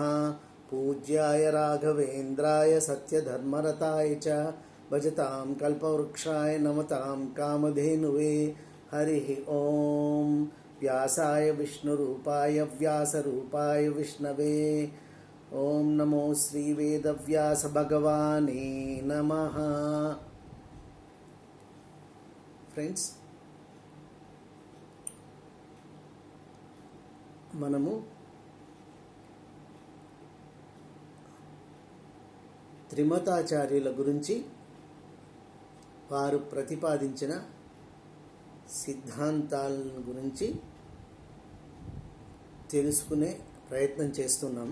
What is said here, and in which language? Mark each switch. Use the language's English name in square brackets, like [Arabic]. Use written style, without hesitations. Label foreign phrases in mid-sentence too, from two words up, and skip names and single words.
[Sanskrit] पूज्याय राघवेन्द्राय सत्यधर्मरताय च भजतां कल्पवृक्षाय नमतां कामधेनुवे। हरिः ॐ व्यासाय विष्णुरूपाय व्यासरूपाय विष्णवे। ॐ नमो श्रीवेदव्यास भगवाने नमः। [Telugu] ఫ్రెండ్స్, మనము త్రిమతాచార్యుల గురించి వారు ప్రతిపాదించిన సిద్ధాంతాల గురించి తెలుసుకునే ప్రయత్నం చేస్తున్నాం.